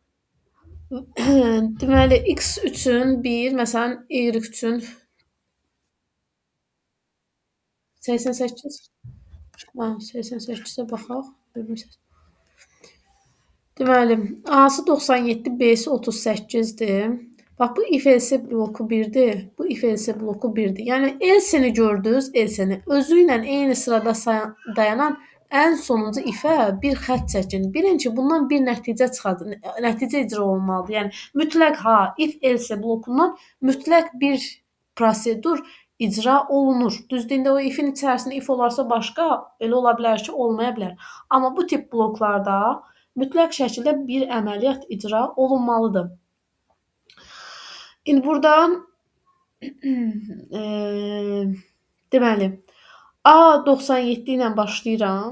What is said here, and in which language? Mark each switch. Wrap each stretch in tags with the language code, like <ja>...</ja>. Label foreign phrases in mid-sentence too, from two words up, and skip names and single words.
<az>Deməli x üçün 1, məsələn y üçün 88. Ha, 88-ə baxaq. Deməli, A-sı 97, B-si 38-dir. Bax, bu</az> <en>if else</en> <az>bloku 1-dir. Bu</az> <en>if else</en> <az>bloku 1-dir. Yəni, else-ni gördünüz, else-ni. Özü ilə eyni sırada dayanan ən sonuncu if-ə bir xətt çəkin. Bilin ki, bundan bir nəticə çıxacaq. Nəticə icra olunmalıdır. Yəni, mütləq</az> <en>if else</en> <az>blokundan mütləq bir prosedur icra olunur. Düzdür, o if-in içərisində if olarsa başqa, elə ola bilər ki, olmaya bilər. Amma bu tip bloklarda mütləq şəkildə bir əməliyyat icra olunmalıdır. İndi burada deməli A97 ilə başlayıram.</az>